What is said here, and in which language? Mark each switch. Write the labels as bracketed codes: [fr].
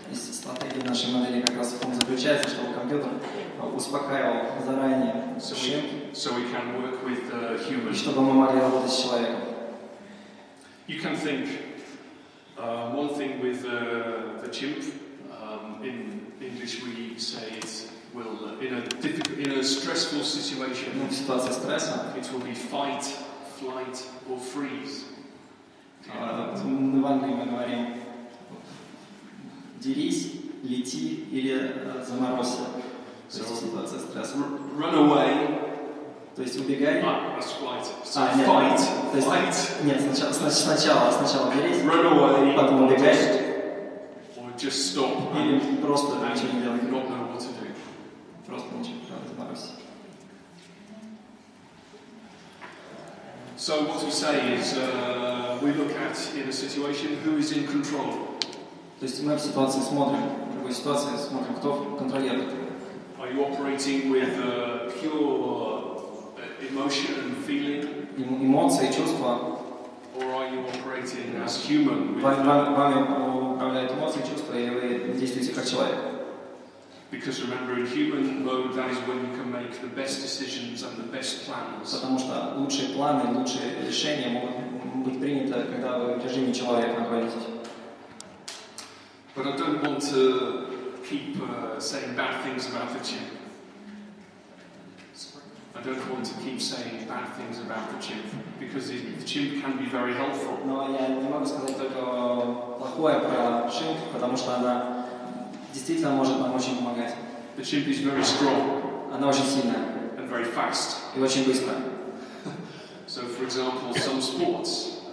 [ru] Стратегия нашей модели как раз в том заключается, чтобы компьютер успокаивал заранее шимп, и чтобы мы могли работать с человеком. [en] You can think one thing with the chimp. In English, we say it will in a stressful situation. [ru] В ситуации стресса [en] it will be fight, flight, or freeze. [ru] В Англии мы говорим «дерись», «лети» или «заморозься». То есть ситуация стресса. [en] Run away. [ru] То есть убегай. [en] That's flight. So [ru] нет, [en] fight. [ru] То есть, [en] fight. [ru] Нет, сначала дерись, [en] run away, [ru] потом убегай. [en] Or just stop. [ru] Или просто ничего не делай. [en] Not know what to do. [ru] Просто ничего, заморозься. [en] So what we say is, we look at in a situation who is in control. [ru] То есть мы в ситуации смотрим, в любой ситуации смотрим, кто контролирует. [en] Are you operating with pure emotion and feeling? [ru] Эмоции, чувства. [en] Or are you operating as human? [ru] Вами управляют эмоции, чувства, и вы действуете как человек. [en] Because remember, in human mode, that is when you can make the best decisions and the best plans. [ru] Потому что лучшие планы, лучшие решения могут быть приняты, когда вы в режиме человека находитесь. [en] But I don't want to keep saying bad things about the chimp. I don't want to keep saying bad things about the chimp because the chimp can be very helpful. [ru] Но я не могу сказать только плохое про шимп, потому что она действительно может нам очень помогать. [en] The chimp is very strong. [ru] Она очень сильная. [en] And very fast. [ru] И очень быстрая. [en] So, for example, some sports.